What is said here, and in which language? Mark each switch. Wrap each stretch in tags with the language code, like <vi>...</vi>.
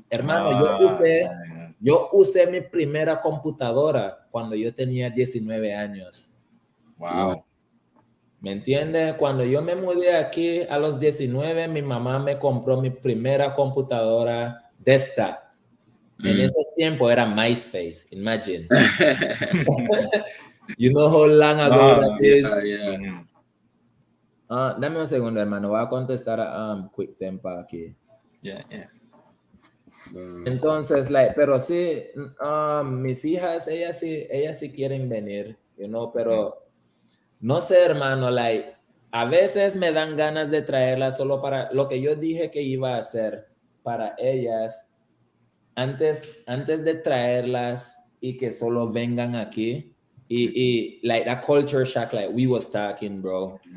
<es>Hermano, yo usé mi primera computadora cuando yo tenía 19 años. Wow. ¿Me entiendes? Cuando yo me mudé aquí a los 19, mi mamá me compró mi primera computadora desktop. En esos tiempos era MySpace, imagine.</es> <en>You know how long ago that is? Yeah.</en> <es>Dame un segundo, hermano. Voy a contestar a QuickTempo aquí. Yeah. Entonces, pero sí, mis hijas, ellas sí quieren venir, pero no sé, hermano, a veces me dan ganas de traerlas solo para lo que yo dije que iba a hacer para ellas antes de traerlas y que solo vengan aquí y</es> <en>that culture shock like we was talking, bro.</en>